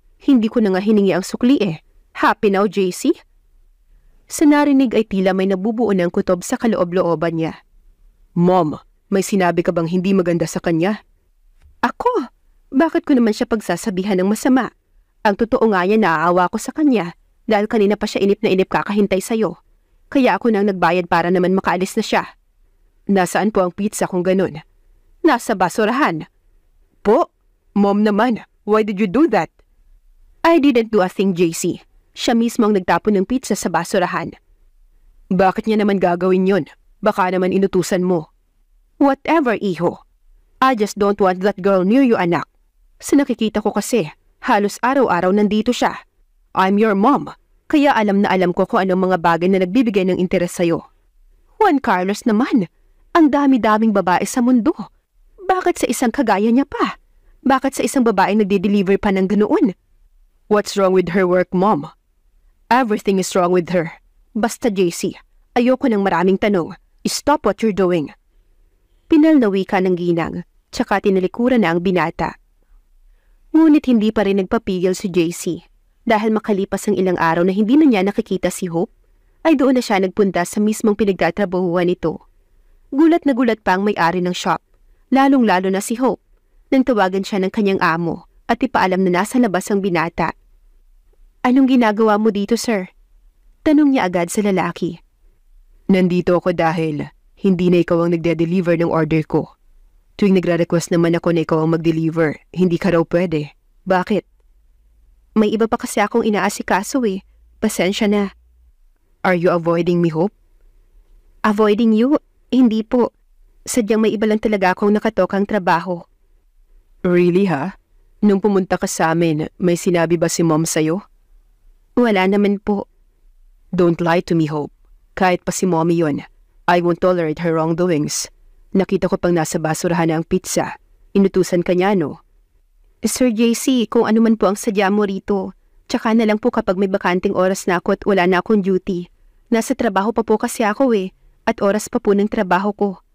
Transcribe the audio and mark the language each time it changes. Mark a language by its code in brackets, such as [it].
[tl] Hindi ko na nga hiningi ang sukli eh. [en] Happy now, [tl] JC? Sa narinig ay tila may nabubuo ng kutob sa kaloob-looban niya. Mom, may sinabi ka bang hindi maganda sa kanya? Ako? Bakit ko naman siya pagsasabihan ng masama? Ang totoo nga niya, naaawa ko sa kanya dahil kanina pa siya inip na inip kakahintay sa'yo. Kaya ako nang nagbayad para naman makaalis na siya. Nasaan po ang pizza kung ganun? Nasa basurahan. Po? [en] Mom naman, why did you do that? I didn't do a thing, JC. [tl] Siya mismo ang nagtapon ng pizza sa basurahan. Bakit niya naman gagawin yon? Baka naman inutusan mo. Whatever, iho. [en] I just don't want that girl near you, anak. [tl] Sa nakikita ko kasi, halos araw-araw nandito siya. [en] I'm your mom, [tl] kaya alam na alam ko kung anong mga bagay na nagbibigay ng interes sa'yo. Juan Carlos naman, ang dami-daming babae sa mundo. Bakit sa isang kagaya niya pa? Bakit sa isang babae nagde-deliver pa ng ganoon? [en] What's wrong with her work, Mom? Everything is wrong with her. [tl] Basta, JC, ayoko ng maraming tanong. [en] Stop what you're doing. [tl] Pinalnawi ka ng ginang, tsaka tinalikuran na ang binata. Ngunit hindi pa rin nagpapigil si JC. Dahil makalipas ang ilang araw na hindi na niya nakikita si Hope, ay doon na siya nagpunta sa mismong pinagtatrabahuan nito. Gulat na gulat pa ang may-ari ng shop, lalong-lalo na si Hope, nang tawagan siya ng kanyang amo at ipaalam na nasa labas ang binata. Anong ginagawa mo dito, sir? Tanong niya agad sa lalaki. Nandito ako dahil hindi na ikaw ang nagde-deliver ng order ko. Tuwing nagre-request naman ako na ikaw ang mag-deliver, hindi ka raw pwede. Bakit? May iba pa kasi akong inaasikaso eh. Pasensya na. [en] Are you avoiding me, Hope? Avoiding you? [tl] Hindi po. Sadyang may iba lang talaga akong nakatokang trabaho. Really, ha? Nung pumunta ka sa amin, may sinabi ba si Mom sa'yo? Wala naman po. [en] Don't lie to me, Hope. [tl] Kahit pa si Mommy yon, [en] I won't tolerate her wrongdoings. [tl] Nakita ko pang nasa basurahan na ang pizza. Inutusan ka niya, no? Sir JC, kung ano man po ang sadya mo rito, tsaka na lang po kapag may bakanting oras na ako at wala na akong duty. Nasa trabaho pa po kasi ako eh, at oras pa po ng trabaho ko.